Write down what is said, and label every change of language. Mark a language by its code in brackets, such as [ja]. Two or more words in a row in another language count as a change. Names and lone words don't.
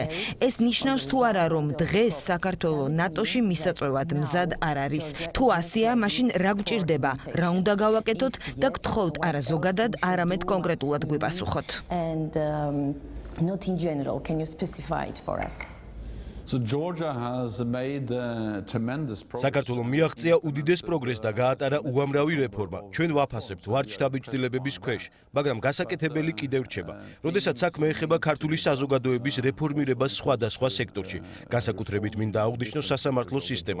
[ka] ეს ნიშნავს თუ არა რომ დღეს საქართველო ნატოში მისაწვევად მზად არ არის. თუ ასეა, მაშინ რა გვჭირდება? რა უნდა გავაკეთოთ და გთხოვთ არა ზოგადად, არამედ კონკრეტულად გვიპასუხოთ. [en] And not in general, can you specify it for us? [ka] საქართველომ მიაღწია უდიდეს პროგრესს და გაატარა უამრავი რეფორმა. ჩვენ ვაფასებთ ვართ შტაბ-ბიჭდილებების ქვეშ, მაგრამ გასაკეთებელი კიდევ რჩება. როდესაც საქმე ეხება ქართული საზოგადოების რეფორმირებას სხვადასხვა სექტორში, განსაკუთრებით მინდა აღვნიშნოს სასამართლო სისტემა.